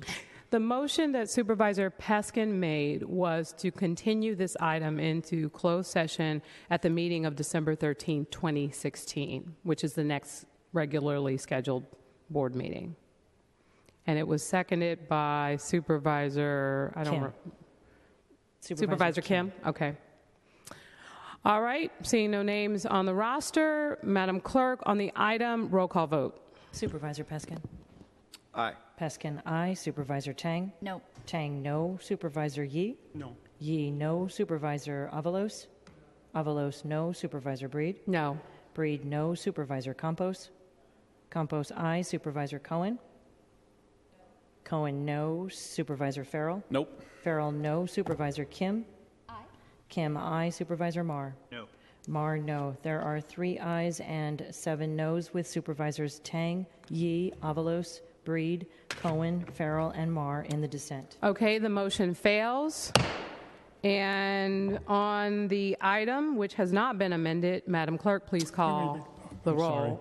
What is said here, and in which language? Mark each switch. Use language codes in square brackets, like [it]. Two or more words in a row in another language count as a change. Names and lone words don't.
[en] The motion that Supervisor Peskin made was to continue this item into closed session at the meeting of December 13, 2016, which is the next regularly scheduled board meeting. And it was seconded by Supervisor Kim. Okay. All right. Seeing no names on the roster, Madam Clerk, on the item, roll call vote. Supervisor Peskin. Aye. Peskin, aye. Supervisor Tang? No. Tang, no. Supervisor Yee? No. Yee, no. Supervisor Avalos? Avalos, no. Supervisor Breed? No. Breed, no. Supervisor Campos? Campos, aye. Supervisor Cohen? Cohen, no. Supervisor Farrell? Nope. Farrell, no. Supervisor Kim? Aye. Kim, aye. Supervisor Marr? No. Marr, no. There are 3 ayes and 7 noes with Supervisors Tang, Yee, Avalos, Breed, Cohen, Farrell, and Marr in the dissent. Okay, the motion fails. And on the item, which has not been amended, Madam Clerk, please call the roll.